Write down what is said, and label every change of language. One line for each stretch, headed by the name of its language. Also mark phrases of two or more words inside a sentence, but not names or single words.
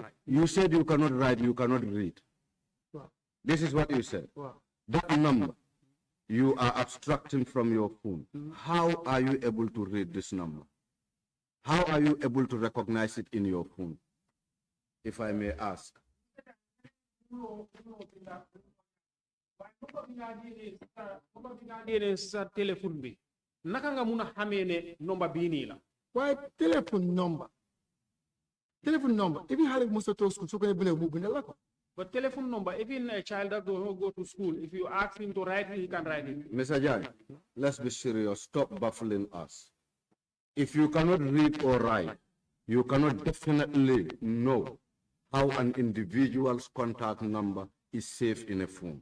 English: You said you cannot write, you cannot read. wow, This is what you said. wow. That number you are abstracting from your phone. How are you able to read this number? How are you able to recognize it in your phone? if I may ask.
Wolof: Sa téléphone bi naka nga mun a xamee ne number bii nii la.
English: Why telephone number? Telephone number. Even how most of those schools, so can you move in the local? But telephone number, even a child that does not go to school, if you ask him to write it, he can write it. Mr. Jan, let's be serious. Stop baffling us. If you cannot read or write, you cannot definitely know how an individual's contact number is saved in a phone.